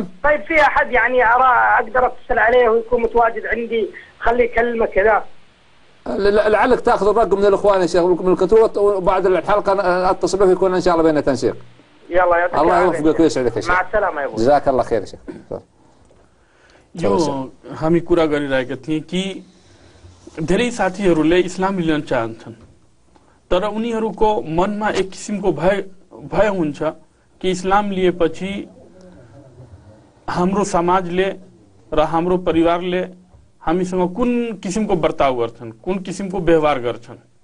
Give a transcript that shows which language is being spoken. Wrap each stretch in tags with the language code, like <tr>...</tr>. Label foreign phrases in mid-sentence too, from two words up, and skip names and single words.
<ar>طيب في أحد يعني أقدر أتصل عليه ويكون متواجد عندي، خليه يكلمه كذا؟ لعلك تاخذ الرقم من الإخوان يا شيخ من الكنترول، وبعد الحلقة اتصل به يكون إن شاء الله بيننا تنسيق. يلا يعطيك الله يوفقك ويسعدك يا شيخ. مع السلامة يا أبو. جزاك الله خير يا شيخ.</ar> <ne>यो हामी कुरा गरिरहेका थियौं कि धेरै साथीहरूले इस्लाम लिन चाहन्छन्, तर उनीहरूको मनमा एक किसिमको भय हुन्छ कि इस्लाम लिएपछि हाम्रो समाजले र हाम्रो परिवारले हामीसँग कुन किसिमको बर्ताव गर्छन्, कुन किसिमको व्यवहार गर्छन्,</ne>